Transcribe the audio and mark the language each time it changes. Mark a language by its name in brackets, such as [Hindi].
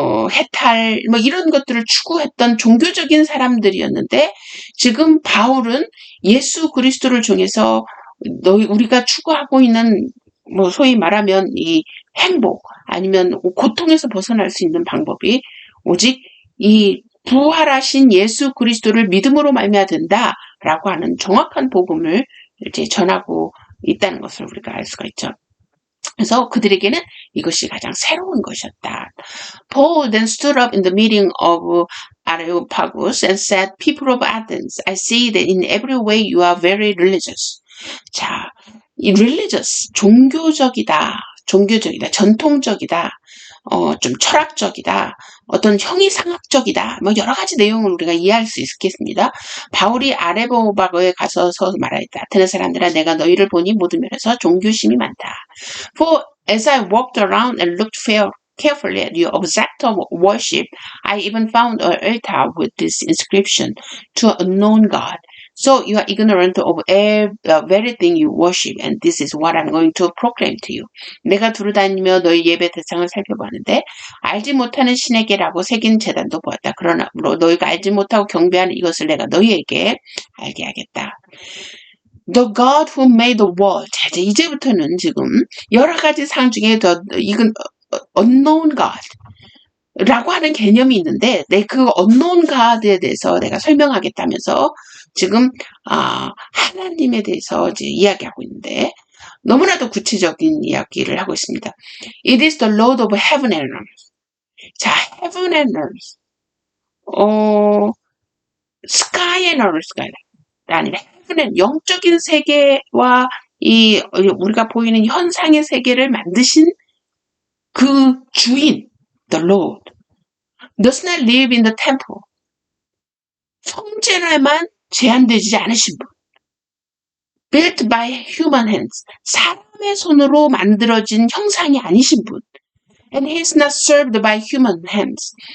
[Korean] 해탈 뭐 이런 것들을 추구했던 종교적인 사람들이었는데 지금 바울은 예수 그리스도를 통해서 우리가 추구하고 있는 뭐 소위 말하면 이 행복 아니면 고통에서 벗어날 수 있는 방법이 오직 이 부활하신 예수 그리스도를 믿음으로 말미암아 된다라고 하는 정확한 복음을 이제 전하고 있다는 것을 우리가 알 수가 있죠. 그래서 그들에게는 이것이 가장 새로운 것이었다. [English] Paul then stood up in the meeting of Areopagus and said, People of Athens, I see that in every way you are very religious. [Korean] 자, 이 religious, 종교적이다, 전통적이다, 좀 철학적이다, 어떤 형이상학적이다, 뭐 여러 가지 내용을 우리가 이해할 수 있겠습니다. 바울이 아레오파고에 가서 말하였다. 아테네 사람들아, 내가 너희를 보니 모든 면에서 종교심이 많다. [English] For as I walked around and looked carefully at your object of worship, I even found an altar with this inscription, to an unknown God. So you are ignorant of everything you worship, and this is what I'm going to proclaim to you. [Korean] 내가 두루다니며 너희 예배 대상을 살펴보았는데 알지 못하는 신에게라고 새긴 제단도 보았다. 그러나 너희가 알지 못하고 경배하는 이것을 내가 너희에게 알게 하겠다. [English] The God who made the world. [Korean] 자, 이제부터는 지금 여러 가지 상 중에 이건 unknown God. 라고 하는 개념이 있는데, 그 unknown God에 대해서 내가 설명하겠다면서 지금, 하나님에 대해서 이제 이야기하고 있는데, 너무나도 구체적인 이야기를 하고 있습니다. [English] It is the Lord of heaven and earth. 자, heaven and earth. sky and earth가 아니라 heaven and [Korean] 영적인 세계와 우리가 보이는 현상의 세계를 만드신 그 주인, [English] the Lord, does not live in the temple. [Korean] 성전에만 제한되지 않으신 분. [English] Built by human hands. [Korean] 사람의 손으로 만들어진 형상이 아니신 분. [English] And he is not served by human hands.